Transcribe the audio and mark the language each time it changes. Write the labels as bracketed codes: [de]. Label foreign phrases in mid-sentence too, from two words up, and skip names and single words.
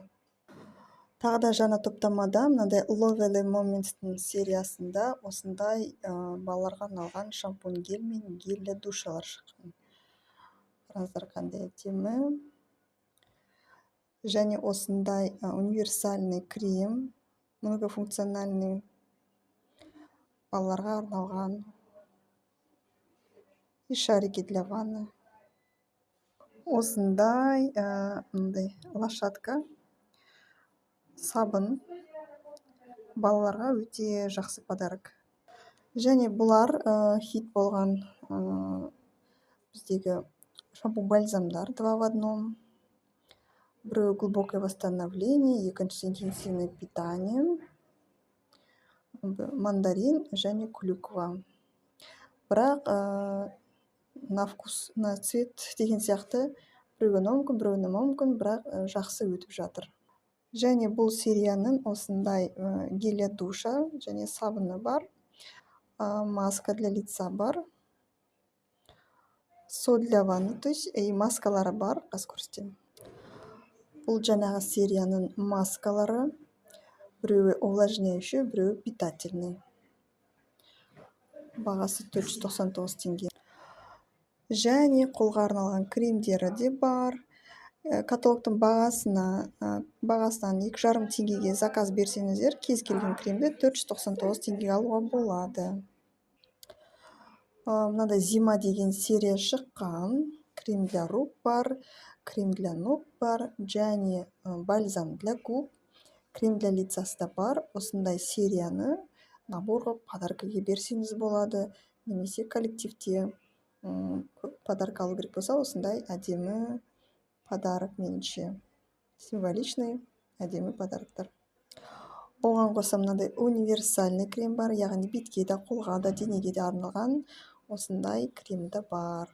[kk] Тағы да жаңа топтамада мынандай Lovely Moments-тың сериясында осындай балаларға арналған шампунь гель мен гель душалар шыққан. Қараңыздар, қандай әдемі. Және осындай [ru] универсальный крем, многофункциональный, [kk] балаларға арналған. [ru] И шарики для ванны. [kk] Осындай лошадка сабын балаларға өте жақсы подарок. Және бұлар хит болған біздегі шампунь-бальзамдар 2 в 1. Біреуі [ru] глубокое восстановление, [kk] екіншісі [ru] интенсивное питание, [kk] мандарин және клюква. Бірақ [ru] на вкус, на цвет [kk] деген сияқты біреуіне мүмкін, біреуіне мүмкін, бірақ жақсы өтіп жатыр. Және бұл серияның осындай гель душа және сабыны бар. [ru] Маска для лица бар. Соль для ванны, то есть [kk] маскалары бар. Қазір көрсетемін. Бұл жаңағы серияның маскалары. Біреуі увлажняющий, біреуі питательный. Бағасы 499 теңге. Және қолға арналған кремдері де бар. Каталогтың бағасынан 2,5 теңгеге заказ берсеңіздер, кез келген кремді 499 теңгеге алуға болады. Мынандай зима деген серия шыққан. [ru] Крем для рук бар, крем для ног [kk] бар, және [ru] бальзам для губ, крем для лицасы [kk] да бар. Осындай серияны набор қылып подаркаға берсеңіз болады. Немесе коллективте подарка алу керек болса, осындай әдемі подарок меніңше. Символичный, әдемі подарктар. Оған қоса мынандай [ru] универсальный крем [kk] бар, яғни бетке де, қолға да, денеге де арналған осындай крем де бар.